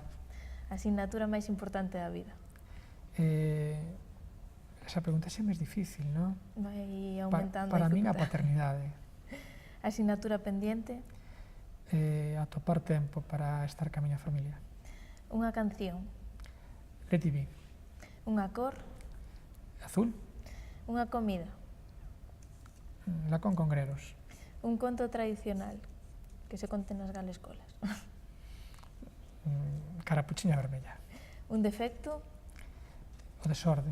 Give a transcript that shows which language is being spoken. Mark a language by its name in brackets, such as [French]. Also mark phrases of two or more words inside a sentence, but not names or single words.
[Galician] A asignatura máis importante da vida? Esa pregunta é máis difícil, non? Vai aumentando para min a paternidade. A asignatura pendiente? Atopar tempo para estar ca miña familia. Unha canción? Let it be. Unha cor? Azul. Unha comida? Lacón con grelos. Un conto tradicional que se conte nas galescolas? Carapuchiña vermella. Un defecto? O desorde.